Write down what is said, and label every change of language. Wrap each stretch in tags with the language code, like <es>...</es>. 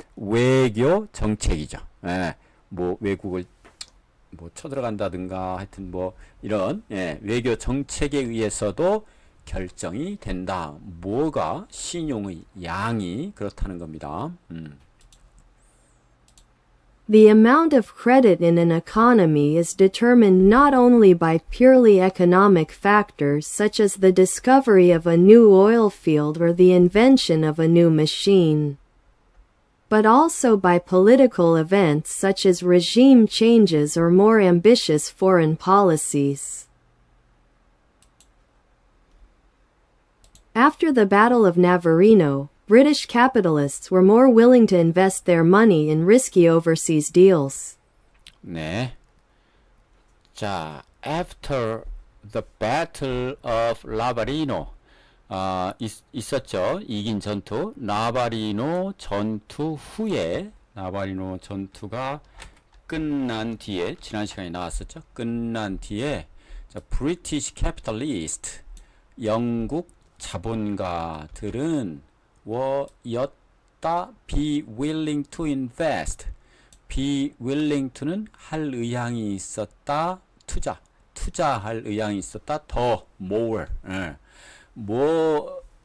<ko>외교 정책이죠. 뭐 외국을 뭐 쳐들어간다든가 하여튼 뭐 이런 외교 정책에 의해서도 결정이 된다. 뭐가 신용의 양이 그렇다는 겁니다.</ko> <en>The amount of credit in an economy is determined not only by purely economic factors such as the discovery of a new oil field or the invention of a new machine, but also by political events such as regime changes or more ambitious foreign policies. After the Battle of Navarino, British capitalists were more willing to invest their money in risky overseas deals.</en> <ko>네. 자,</ko> <en>after the Battle of Navarino</en> <ko>있었죠. 이긴 전투. 나바리노 전투 후에 나바리노 전투가 끝난 뒤에 지난 시간에 나왔었죠. 끝난 뒤에 자, British capitalist 영국 자본가들은 였다</ko> <en>be willing to invest</en> <ko>be willing to는 할 의향이 있었다 투자할 의향이 있었다 더 more 뭐</ko>